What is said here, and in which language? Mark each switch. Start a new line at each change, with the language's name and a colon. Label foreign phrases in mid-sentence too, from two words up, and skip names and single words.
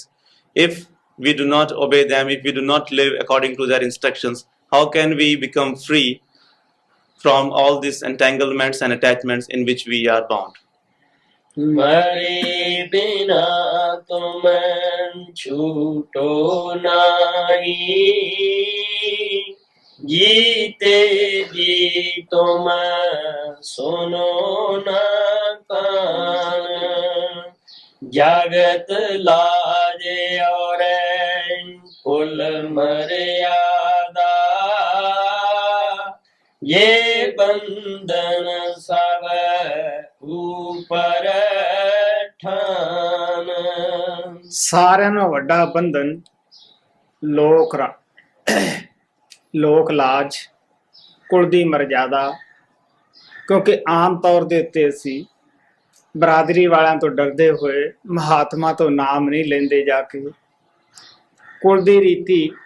English: If we do not obey them, if we do not live according to their instructions, how can we become free from all these entanglements and attachments in which we are bound?
Hindi: मरे बिना तुम छूटो नाई, जीते जी तुम सुनो न कान, जागत लाजे और कुल मर्यादा, ये बंधन सब ऊपर ठान।
Punjabi: ਸਾਰਿਆਂ ਨਾਲੋਂ ਵੱਡਾ ਬੰਧਨ ਲੋਕ ਲਾਜ, ਕੁਲ ਦੀ ਮਰਜ਼ਾਦਾ। ਕਿਉਂਕਿ ਆਮ ਤੌਰ ਦੇ ਉੱਤੇ ਅਸੀਂ ਬਰਾਦਰੀ ਵਾਲਿਆਂ ਤੋਂ ਡਰਦੇ ਹੋਏ ਮਹਾਤਮਾ ਤੋਂ ਨਾਮ ਨਹੀਂ ਲੈਂਦੇ ਜਾ ਕੇ, ਕੁਲ ਦੀ ਰੀਤੀ